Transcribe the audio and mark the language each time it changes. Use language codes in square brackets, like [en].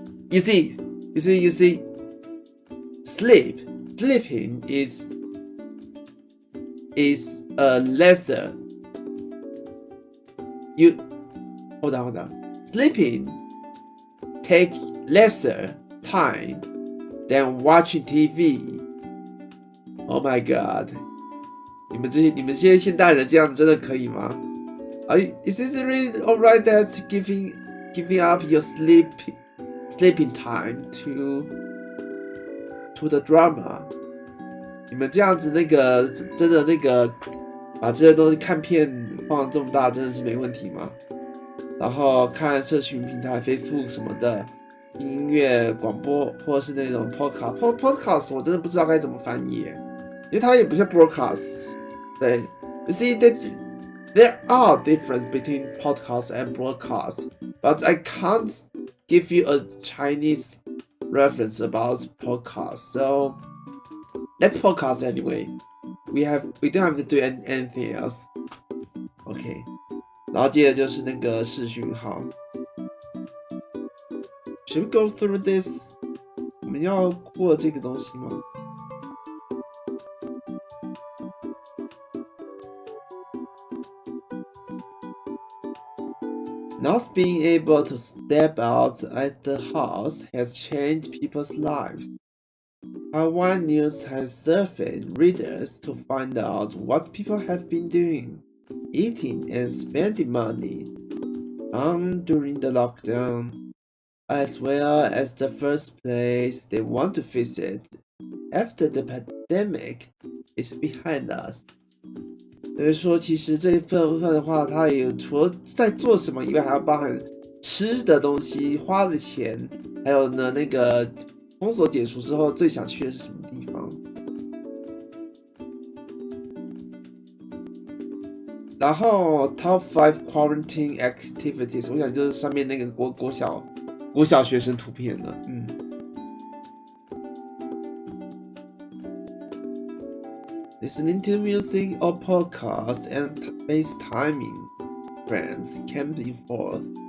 [en] You see, sleeping is a lesser. Hold on. Sleeping take lesser time than watching TV. Oh my god! [zh] 你们这些现代人这样子真的可以吗？ [en] Is it really alright that giving up your sleeping time to the drama? [zh] 你们这样子真的把这些东西看片放这么大，真的是没问题吗？然后看社群平台 Facebook 什么的，音乐广播或者是那种 podcast 我真的不知道该怎么翻译耶，因为它也不像 broadcast。 [en] 对 ，You see that there are difference between podcast and broadcast, but I can't give you a Chinese reference about podcast. So let's podcast anyway. We don't have to do anything else. Okay. [zh] 然后接着就是那个视讯号。 [en] Should we go through this? [zh] 我们要过这个东西吗？ [en] Not being able to step out at the house has changed people's lives. Taiwan news has surveyed readers to find out what people have been doing, eating and spending money on during the lockdown, as well as the first place they want to visit after the pandemic is behind us. [zh] 所以说，其实这一部分的话，它也除了在做什么以外，还要包含吃的东西、花的钱，还有呢那个封锁解除之后最想去的是什么地方。然后 [en] Top 5 Quarantine Activities， [zh] 我想就是上面那个国小学生图片了， [en] Listening to music or podcasts and FaceTiming friends came in fourth.